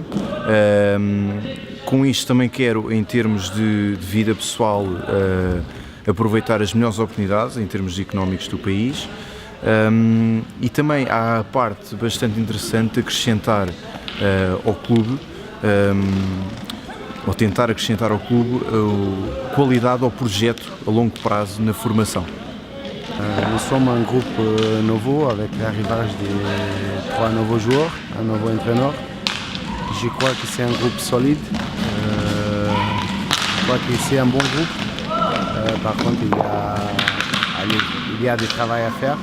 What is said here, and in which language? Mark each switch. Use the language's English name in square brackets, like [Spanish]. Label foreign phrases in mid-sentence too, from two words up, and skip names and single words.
[Portuguese] Com isto também quero, em termos de vida pessoal, aproveitar as melhores oportunidades em termos económicos do país e também há a parte bastante interessante de acrescentar ao clube, ou tentar acrescentar ao clube qualidade ao projeto a longo prazo na formação. [French] Nous sommes un groupe nouveau avec l'arrivage de 3 nouveaux joueurs, un nouveau entraîneur. Je crois que c'est un groupe solide. Je crois que c'est un bon groupe. Par contre, il y a du travail à faire.